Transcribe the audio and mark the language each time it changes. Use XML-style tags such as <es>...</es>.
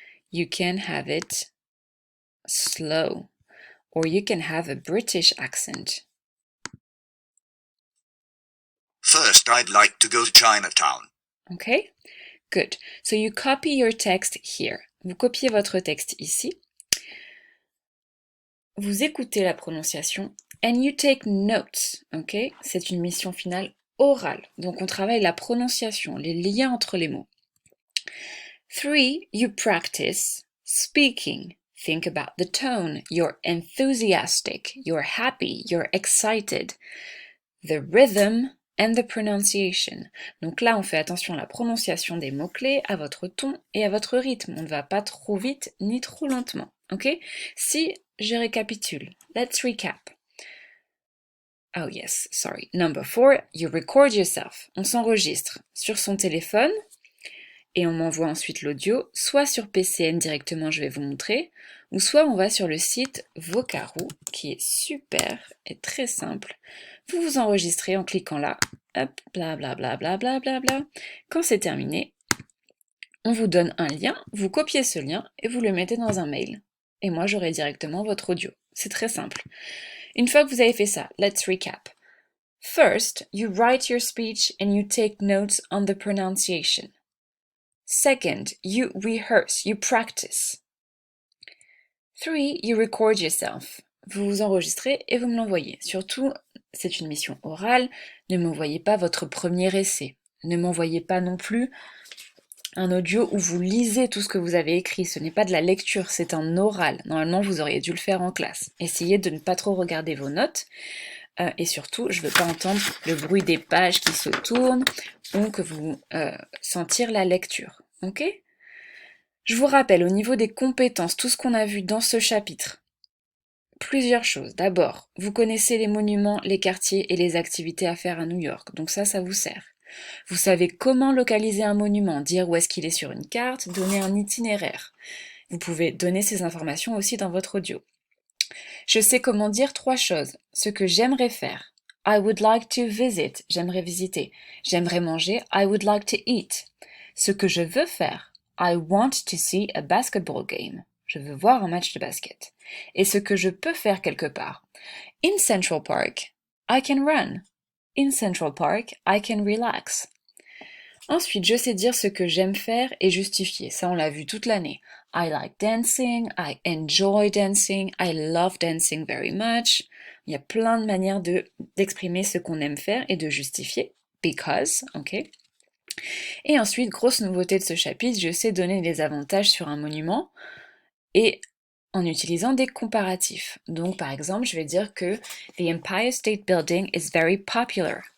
<en>You can have it slow, or you can have a British accent. First, I'd like to go to Chinatown. Okay? Good. So you copy your text here.</en> <fr>Vous copiez votre texte ici. Vous écoutez la prononciation</fr> <en>and you take notes. Okay?</en> <fr>C'est une mission finale orale. Donc on travaille la prononciation, les liens entre les mots.</fr> <en>3. You practice speaking. Think about the tone. You're enthusiastic, you're happy, you're excited. The rhythm and the pronunciation.</en> <fr>Donc là, on fait attention à la prononciation des mots-clés, à votre ton et à votre rythme. On ne va pas trop vite ni trop lentement.</fr> <en>Ok?</en> <fr>Si je récapitule,</fr> <en>let's recap. Oh yes, sorry. Number 4, you record yourself.</en> <fr>On s'enregistre sur son téléphone et on m'envoie ensuite l'audio, soit sur PCN directement, je vais vous montrer, ou soit on va sur le site Vocaroo, qui est super et très simple. Vous vous enregistrez en cliquant là, hop, bla bla bla bla bla bla bla. Quand c'est terminé, on vous donne un lien, vous copiez ce lien et vous le mettez dans un mail. Et moi, j'aurai directement votre audio. C'est très simple. Une fois que vous avez fait ça,</fr> <en>let's recap. First, you write your speech and you take notes on the pronunciation. Second, you rehearse, you practice. 3, you record yourself.</en> <fr>Vous vous enregistrez et vous me l'envoyez. Surtout, c'est une mission orale, ne m'envoyez pas votre premier essai. Ne m'envoyez pas non plus un audio où vous lisez tout ce que vous avez écrit. Ce n'est pas de la lecture, c'est un oral. Normalement, vous auriez dû le faire en classe. Essayez de ne pas trop regarder vos notes. Et surtout, je ne veux pas entendre le bruit des pages qui se tournent ou que vous sentir la lecture. Ok ? Je vous rappelle au niveau des compétences, tout ce qu'on a vu dans ce chapitre. Plusieurs choses. D'abord, vous connaissez les monuments, les quartiers et les activités à faire à New York. Donc ça vous sert. Vous savez comment localiser un monument, dire où est-ce qu'il est sur une carte, donner un itinéraire. Vous pouvez donner ces informations aussi dans votre audio. Je sais comment dire 3 choses. Ce que j'aimerais faire.</fr> <en>I would like to visit.</en> <fr>J'aimerais visiter. J'aimerais manger.</fr> <en>I would like to eat.</en> <fr>Ce que je veux faire.</fr> <en>I want to see a basketball game.</en> <fr>Je veux voir un match de basket. Et ce que je peux faire quelque part.</fr> <en>In Central Park, I can run. In Central Park, I can relax.</en> <fr>Ensuite, je sais dire ce que j'aime faire et justifier. Ça, on l'a vu toute l'année.</fr> <en>I like dancing, I enjoy dancing, I love dancing very much.</en> <fr>Il y a plein de manières d'exprimer ce qu'on aime faire et de justifier. Because, ok. Et ensuite, grosse nouveauté de ce chapitre, je sais donner des avantages sur un monument et en utilisant des comparatifs. Donc, par exemple, je vais dire que</fr> <en>the Empire State Building is very popular.</en>